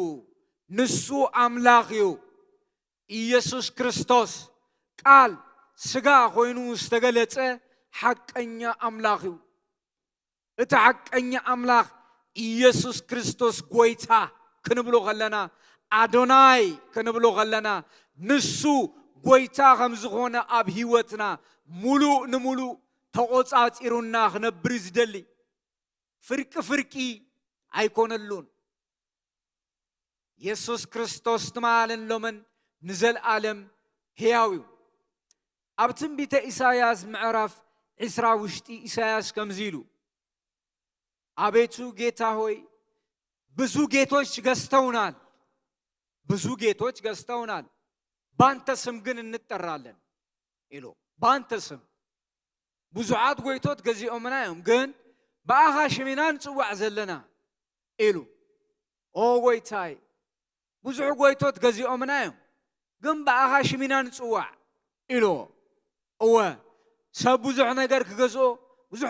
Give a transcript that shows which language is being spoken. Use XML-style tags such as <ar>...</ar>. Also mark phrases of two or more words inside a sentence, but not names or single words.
<ti>ንሱ ኣምላኽ እዩ ኢየሱስ ክርስቶስ ቃል ስጋ ኮይኑ ዝተገለጸ ሓቀኛ ኣምላኽ እዩ እቲ ሓቀኛ ኣምላኽ ኢየሱስ ክርስቶስ ጎይታ ክንብሎ ከለና ኣዶናይ ክንብሎ ከለና ንሱ ጎይታ ከም ዝኾነ ኣብ ህይወትና ሙሉእ ንሙሉእ ተቆጻጺሩና ክነብር ዝደሊ ፍርቂ ኣይኮነሉን ኢየሱስ ክርስቶስ ትማልን ሎምን ንዘለዓለም ሕያው እዩ ኣብ ትንቢተ ኢሳይያስ ምዕራፍ 20 ውሽጢ ኢሳይያስ ከምዚ ኢሉ</ti> <am>አቤቱ ጌታ ሆይ ብዙ ጌቶች ገዝተውናል ባንተ ስም ግን እንጠራለን</am> <ti>ኢሉ ባንተ ስም ብዙዓት ጎይቶት ገዚኦምና እዮም ግን በአኻ ሽሚና ንጽዋዕ ዘለና ኢሉ ኦ ጎይታይ ብዙሕ ጎይቶት ገዚኦምና እዮም ግን በአኻ ሽሚና ንጽዋዕ ኢሉ እወ ሰብ ብዙሕ ነገር ክገዝኦ ብዙሕ</ti>